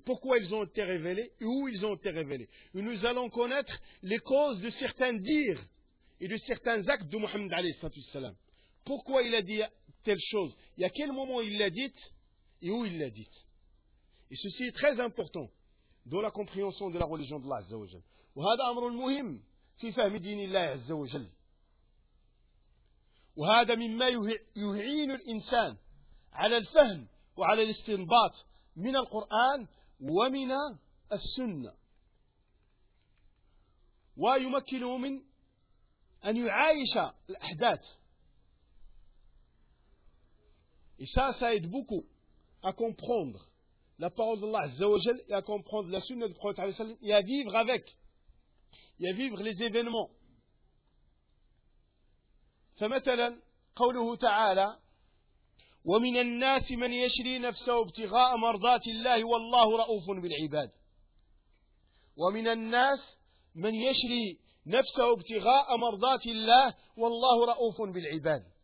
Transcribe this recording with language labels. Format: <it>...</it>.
<fr>Pourquoi ils ont été révélés et où ils ont été révélés. Et nous allons connaître les causes de certains dires et de certains actes de Mohammed alayhi salam. Pourquoi il a dit telle chose et à quel moment il l'a dite et où il l'a dite. Et ceci est très important dans la compréhension de la religion d'Allah Azza wa Jal. Et c'est un point important dans la compréhension de Allah Azza wa Jal. Et c'est ce qui nous aide l'homme</fr> <ar>على الفهم وعلى الاستنباط من القرآن ومن السنة ويمكنه من أن يعايش الأحداث.</ar> <fr>Et ça, ça aide beaucoup à comprendre la parole d'Allah Azza wa Jal et à comprendre la sunna du prophète sallallahu alayhi wa sallam et à vivre avec et à vivre les événements.</fr> <ar>فمثلا قوله تعالى ومن الناس من يشري نفسه ابتغاء مرضات الله والله رؤوف بالعباد. ومن الناس من يشري نفسه ابتغاء مرضات الله والله رؤوف بالعباد.</ar>